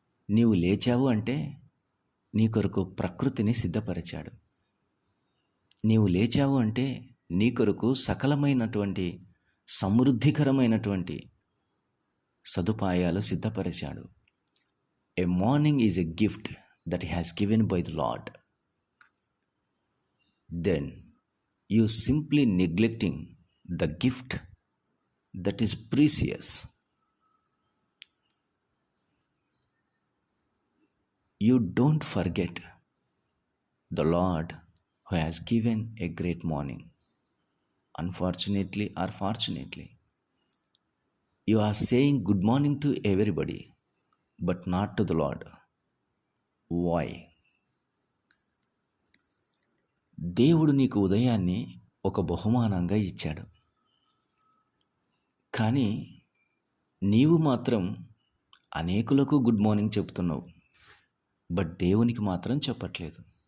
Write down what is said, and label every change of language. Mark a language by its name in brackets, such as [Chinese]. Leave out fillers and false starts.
[Telugu] నీవు లేచావు అంటే నీ కొరకు ప్రకృతిని సిద్ధపరిచాడు. నీవు లేచావు అంటే నీ కొరకు సకలమైనటువంటి సమృద్ధికరమైనటువంటి సదుపాయాలు సిద్ధపరిచాడు. [English] A morning is a gift that he has given by the Lord. Then you simply neglecting the gift that is precious. You don't forget the Lord who has given a great morning. Unfortunately or fortunately, you are saying good morning to everybody, but not to the Lord. Why? [Telugu] దేవుడు నీకు ఉదయాన్ని ఒక బహుమానంగా ఇచ్చాడు. కానీ నీవు మాత్రం అనేకులకు good morning చెప్తున్నావు, బట్ దేవునికి మాత్రం చెప్పట్లేదు.